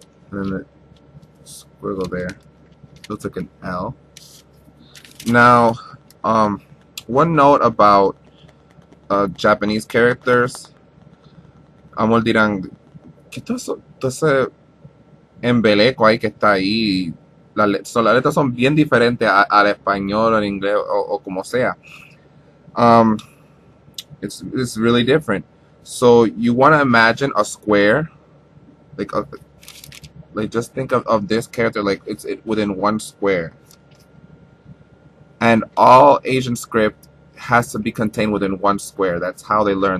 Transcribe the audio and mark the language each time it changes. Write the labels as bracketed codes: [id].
[en] And then the squiggle there looks like an L. Now, one note about Japanese characters. [es] Amor dirán, ¿qué todo ese embeleco ahí que está ahí? Las letras son bien diferentes al español, al inglés o como sea. [en] It's really different. So you want to imagine a square, like just think of this character like it's within one square. And all Asian script has to be contained within one square. That's how they learn.